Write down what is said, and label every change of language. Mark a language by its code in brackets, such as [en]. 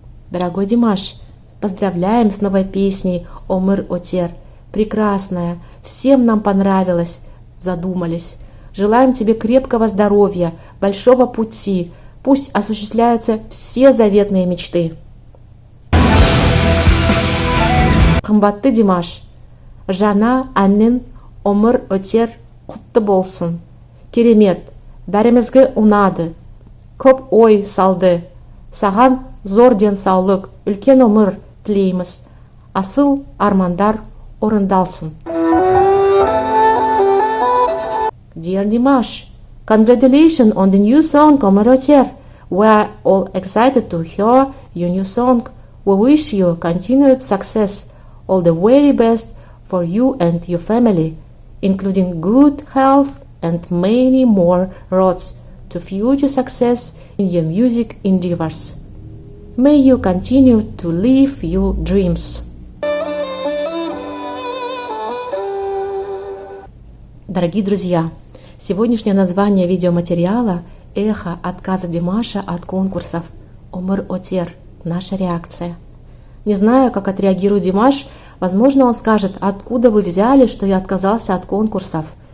[ru] Дорогой Димаш, поздравляем с новой песней «Омыр Отер». Прекрасная, всем нам понравилась, задумались. Желаем тебе крепкого здоровья, большого пути. Пусть осуществляются все заветные мечты. [kk] Қымбатты Димаш, жаңа әннің «Омыр Отер» құтты болсын. Керемет, бәрімізге ұнады, көп ой салды. Саған зор денсаулық, үлкен өмір тілейміз. Асыл армандар орындалсын. [en] Dear Dimash, congratulations on the new song «Омыр Отер». We are all excited to hear your new song. We wish you continued success. All the very best for you and your family, including good health and many more roads to future success in your music endeavors. May you continue to live your dreams. [ru] Дорогие друзья, сегодняшнее название видеоматериала – эхо отказа Димаша от конкурсов «Омыр Отер». Наша реакция. Не знаю, как отреагирует Димаш. Возможно, он скажет: откуда вы взяли, что я отказался от конкурсов?